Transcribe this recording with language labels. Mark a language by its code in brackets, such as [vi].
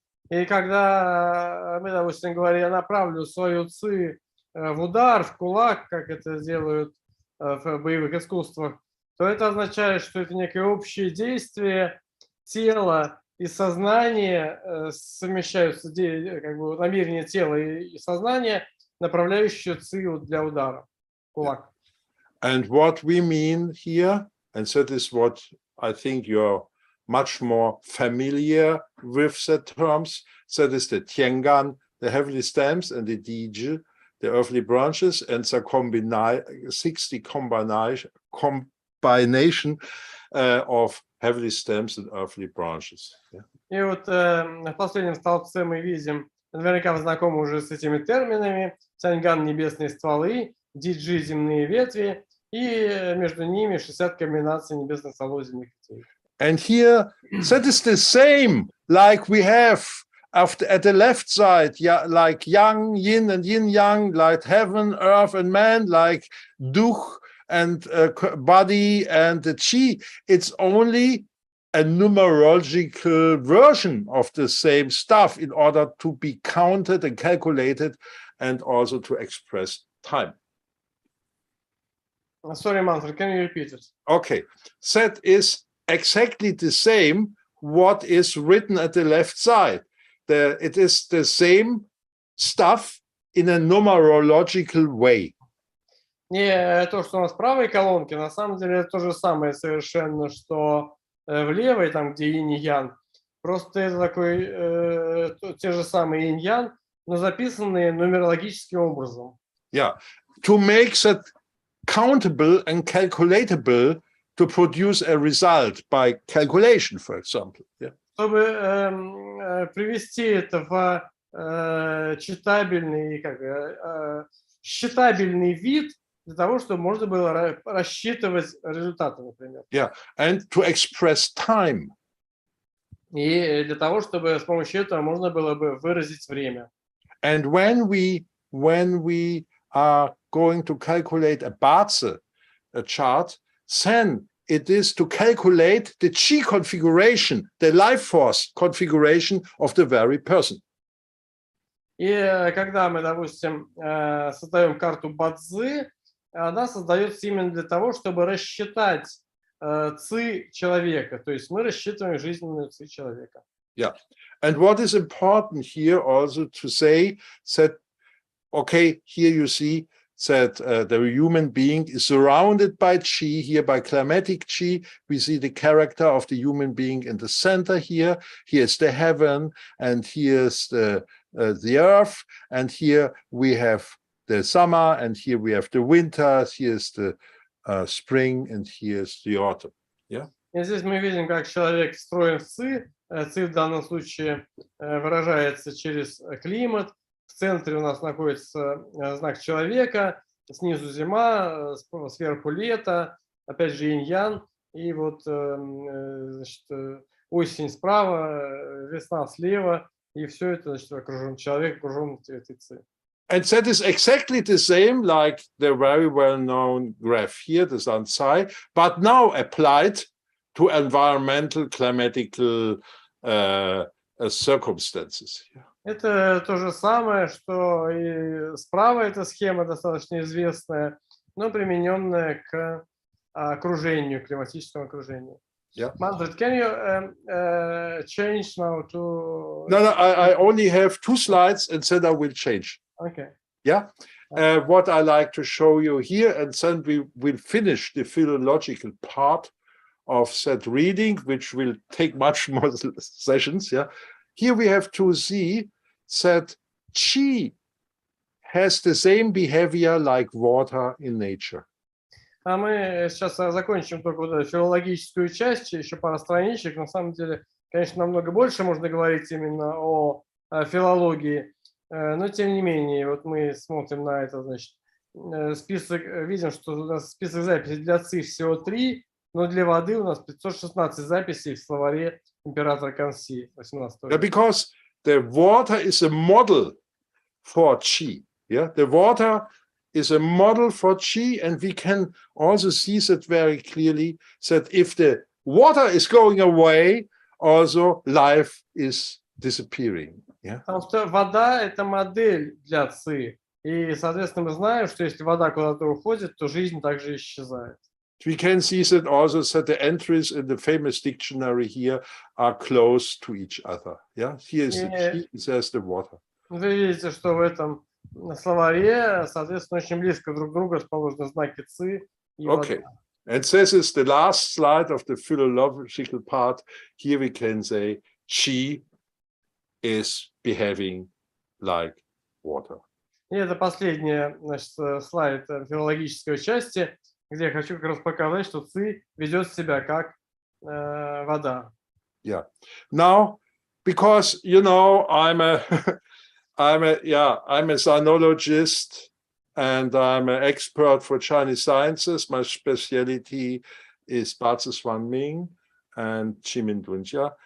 [ru] И когда мы, допустим, говорим, я направлю свою ци в удар, в кулак, как это делают в боевых искусствах, то это означает, что это некое общее действие тела и сознания совмещаются, как бы намерение тела и сознания, направляющие ци для удара, кулак. [en] And what we mean here, and that is what I think you're much more familiar with the terms, that is the Tiangan, the heavenly stems, and the Diji, the earthly branches, and the 60 combination of heavenly stems and earthly branches. Yeah. [ru] И вот в последнем столбце мы видим, наверняка вы знакомы уже с этими терминами, Тяньган – небесные стволы, Диджи – земные ветви, и между ними 60 комбинаций небесных стволов земных ветвей. [en] And here, that is the same like we have at the left side, like yang, yin and yin yang, like heaven, earth and man, like duch and body and the chi. It's only a numerological version of the same stuff in order to be counted and calculated and also to express time. Sorry, Manfred, can you repeat it? Okay, that is exactly the same what is written at the left side. It is the same stuff in a numerological way. [ru] Не то, что у нас в правой колонке, на самом деле это то же самое совершенно, что в левой, там, где инь и ян. Просто это такой, те же самые инь ян, но записанные нумерологическим образом. [en] Yeah, to make that countable and calculatable, to produce a result by calculation, for example. Yeah. [ru] Чтобы привести это в считабельный вид, для того, чтобы можно было рассчитывать результаты, например. [en] Yeah, and to express time. [ru] И для того, чтобы с помощью этого можно было бы выразить время. [en] And when we are going to calculate a ba-czы, a chart, then it is to calculate the chi configuration, the life force configuration of the very person. [ru] И когда мы, допустим, создаем карту ба-цзы, она создается именно для того, чтобы рассчитать ци человека. То есть мы рассчитываем жизненную ци человека. [en] Yeah. And what is important here also to say that, okay, here you see that the human being is surrounded by chi, here by climatic chi. We see the character of the human being in the center here. Here's the heaven, and here's the earth, and here we have the summer, and here we have the winter, here's the spring, and here's the autumn. Yeah. [ru] И здесь мы видим, как человек встроен в ци. Ци в данном случае выражается через климат. В центре у нас находится знак человека, снизу зима, сверху лето, опять же инь-ян, и вот значит, осень справа, весна слева, и все это, значит, окружен человек, окружен этой ци. [en] And that is exactly the same like the very well-known graph here, the San Tsai, but now applied to environmental, climatical circumstances. [ru] Это то же самое, что и справа эта схема достаточно известная, но примененная к окружению, климатическому окружению. [en] Yeah. Manfred, can you change now to... No, I only have 2 slides and then I will change. Okay. Yeah. What I like to show you here, and then we will finish the philological part of that reading, which will take much more sessions. Yeah. Here we have to see that Qi has the same behavior like water in nature. [ru] А мы сейчас закончим только вот эту филологическую часть, еще пара страничек. На самом деле, конечно, намного больше можно говорить именно о филологии, но тем не менее, вот мы смотрим на это, значит, список, видим, что у нас список записей для Ци всего 3, но для воды у нас 516 записей в словаре императора Конци 18 века. [en] Because the water is a model for Qi. Yeah, the water is a model for Qi, and we can also see that very clearly, that if the water is going away, also life is disappearing. Yeah? [ru] Потому что вода – это модель для Ци. И, соответственно, мы знаем, что если вода куда-то уходит, то жизнь также исчезает. [en] We can see that also that the entries in the famous dictionary here are close to each other. Yeah, here is the Qi, there's the water. [ru] Вы видите, что в этом словаре, соответственно, очень близко друг к другу расположены знаки Ци и [en] Okay, [ru] вода. [en] and this is the last slide of the philological part. Here we can say Qi is behaving like water. [ru] И это последний, значит, слайд филологической части, где я хочу как раз показать, что Ци ведет себя как вода. [en] Yeah. Now, because you know, I'm a sinologist and I'm an expert for Chinese sciences. My specialty is ba-czы Ming and Chimin Dunjia.